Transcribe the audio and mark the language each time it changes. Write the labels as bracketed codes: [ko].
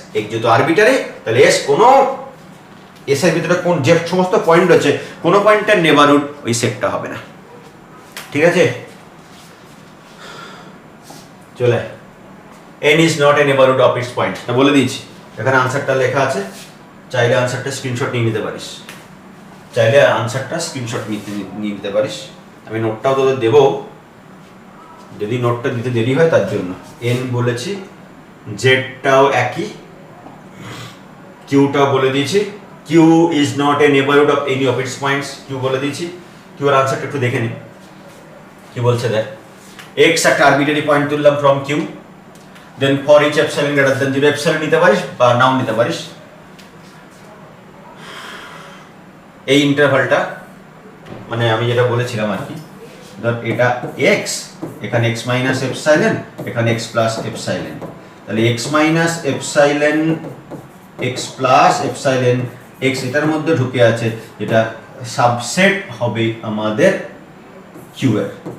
[bn] x যেহেতু arbitrary, তাহলে S কোনো S এর ভিতরে কোন যে সমস্ত পয়েন্ট আছে কোন পয়েন্টের নেইবারহুড ওই সেটটা হবে না। ঠিক আছে, চলে [en] n is not a neighborhood of its points। [bn] না বলে দিয়েছি, এখানে আনসারটা লেখা আছে, চাইলে আনসারটা স্ক্রিনশট নিয়ে নিতে পারিস, চাইলে আনসারটা স্ক্রিনশট নিয়ে নিতে পারিস। আমি নোটটাও তোদের দেব, যদি নোটটা দিতে দেরি হয় তার জন্য। n বলেছি, z টাও একই, q টাও বলে দিয়েছি। [en] q is not a neighborhood of any of its points, [bn] q বলে দিয়েছি। q এর আনসারটা একটু দেখে নি কি বলছে দেখ। x একটা আরবিটারি পয়েন্ট তুললাম from q, [en] then for each epsilon greater than 0 [bn] epsilon নিতে পারিস বা নাও নিতে পারিস। এই ইন্টারভালটা মানে আমি যেটা বলেছিলাম আর কি, ধর এটা x, এখানে x মাইনাস এপসাইলন, এখানে x প্লাস এপসাইলন, তাহলে x minus epsilon x plus epsilon x এটার মধ্যে ঢুকে আছে, যেটা সাবসেট হবে আমাদের q এর।